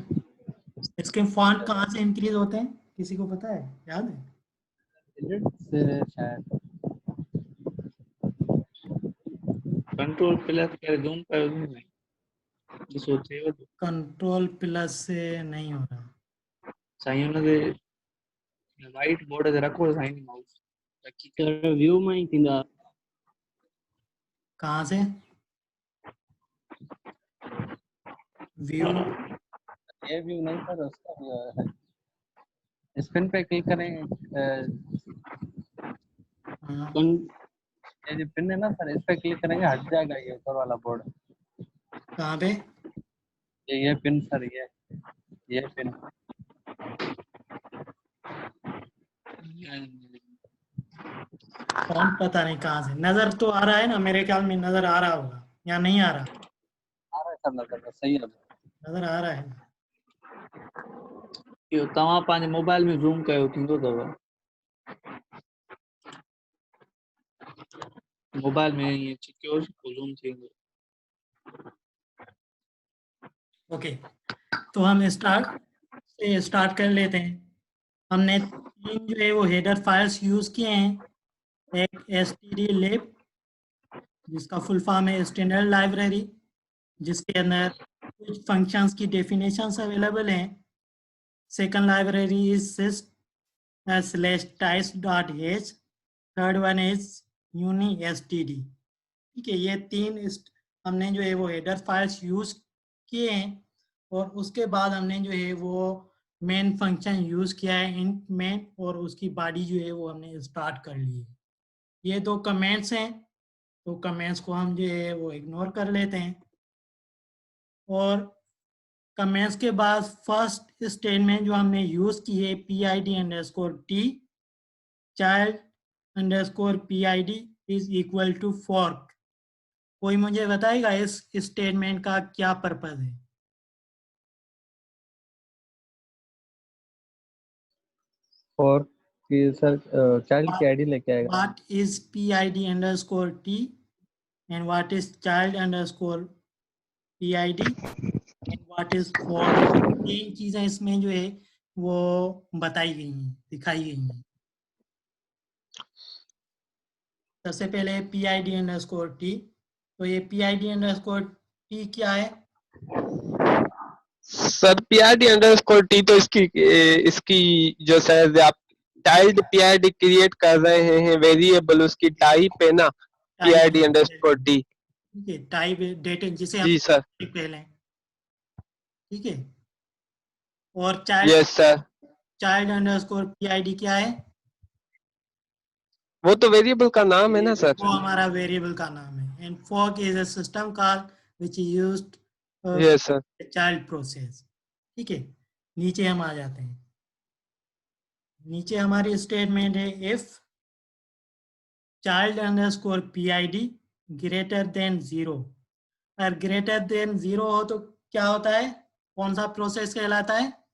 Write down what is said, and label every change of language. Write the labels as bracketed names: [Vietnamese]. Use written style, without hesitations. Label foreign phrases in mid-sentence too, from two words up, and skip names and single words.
[Hindi] इसके फॉन्ट कहाँ से इंक्रीज होते हैं, किसी को पता है, याद है? एडिट से शायद। [English] control plus [Hindi] कर जूम कर दूं मैं जिस होते हो [English] control plus [Hindi] से नहीं हो रहा। [Sindhi] साईं हुन ते [English] white board [Sindhi] ते रखो साईं माउस रखी करे। सर व्यू में ही थींदा। [Hindi] कहाँ से? व्यू ये व्यू नहीं सर, उसका व्यू है। स्पिन पे क्लिक करें, हाँ, ये जो पिन है ना सर, इस पे क्लिक करेंगे हट जाएगा ये ऊपर वाला बोर्ड। कहाँ पे? ये पिन सर, ये पिन। फॉन्ट पता नहीं कहाँ से नजर तो आ रहा है ना, मेरे ख्याल में नजर आ रहा होगा या नहीं आ रहा? आ रहा है सर, नजर सही है। नजर आ रहा है ना? [Sindhi] इहो तव्हां पंहिंजे मोबाइल में ज़ूम कयो थींदो अथव मोबाइल में ईअं कयो पोइ ज़ूम थी वेंदो। [Hindi] ओके, तो हम स्टार्ट कर लेते हैं। हमने 3 जो है वो [English] header files use [Hindi] किए हैं। एक stdlib जिसका [English] full form [Hindi] है [English] standard library, [Hindi] जिसके अंदर कुछ फंक्शंस की [English] definitions available [Hindi] हैं। [English] second library is sys/types.h, third one is unistd. [Hindi] ठीक है, ये 3 हमने जो है वो [English] header files use [Hindi] किए हैं, और उसके बाद हमने जो है वो [English] main function use [Hindi] किया है [English] int main, [Hindi] और उसकी बॉडी जो है वो हमने स्टार्ट कर ली है। ये 2 कमेंट्स हैं, तो कमेंट्स को हम जो है वो इग्नोर कर लेते हैं। और कमेंट्स के बाद [English] first statement [Hindi] जो हमने यूज की है PID_T child_PID [English] is equal to fork. [Hindi] कोई मुझे बताएगा इस स्टेटमेंट का क्या पर्पज है? और कि सर चाइल्ड की आईडी लेके आएगा। [English] What is PID_T and what is child_PID and what is fork? [Hindi] 3 चीजें इसमें जो है वो बताई गई हैं, दिखाई गई हैं। सबसे पहले PID_T, तो ये PID_T क्या है? सर PID_T तो इसकी जो सर आप [English] child PID create [Hindi] कर रहे हैं वेरिएबल, उसकी टाइप है ना PID_T। ठीक है, [English] type data [Hindi] जिसे हम जी सर। पहले, ठीक है। और [English] yes sir, [Hindi] child_PID क्या है? वो तो वेरिएबल का नाम है ना सर। वो हमारा वेरिएबल का नाम है। [English] एंड fork is a system call which is used yes sir. child process. [Hindi] ठीक है, नीचे हम आ जाते हैं। नीचे हमारी स्टेटमेंट है [English] if child_PID greater than 0. [Hindi] अगर [English] greater than 0 [Hindi] हो तो क्या होता है, कौन सा प्रोसेस कहलाता है?